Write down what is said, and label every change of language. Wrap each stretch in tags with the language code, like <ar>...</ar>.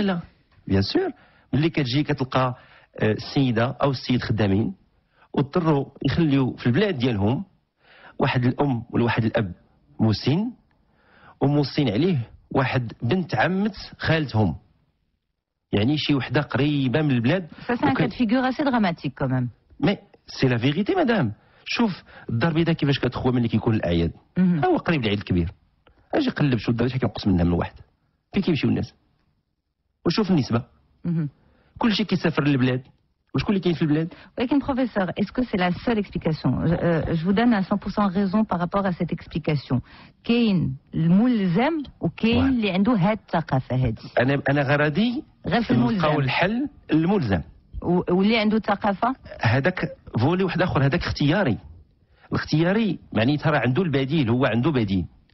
<ar>لا بيان سور، ملي كتجي كتلقى السيده او السيد خدامين واضطروا يخليوا في البلاد ديالهم واحد الام ولا واحد الاب مسن وموصين عليه واحد بنت عمت خالتهم، يعني شي وحده قريبه من البلاد.</ar> <fr>Ça c'est un cas de figure assez dramatique quand même. Mais c'est la vérité مدام.</fr> <ar>شوف الدار البيضاء كيفاش كتخوى ملي كيكون الاعياد. هو قريب العيد الكبير، اجي قلب شو الدرجه كينقص منها من واحد، فين كيمشيو الناس؟ وشوف النسبه. كلشي كيسافر للبلاد، وشكون اللي كاين في البلاد؟</ar> <fr>ولكن professeur, est-ce que c'est la seule explication? Je vous donne à 100% raison par rapport à cette explication.</fr> <ar>كاين الملزم وكاين اللي عنده هاد الثقافه هذه. انا غرضي غير في الملزم نلقاو الحل الملزم، واللي عنده ثقافه هذاك فولي واحد اخر، هذاك اختياري. الاختياري معناتها راه عنده البديل، هو عنده بديل.</ar>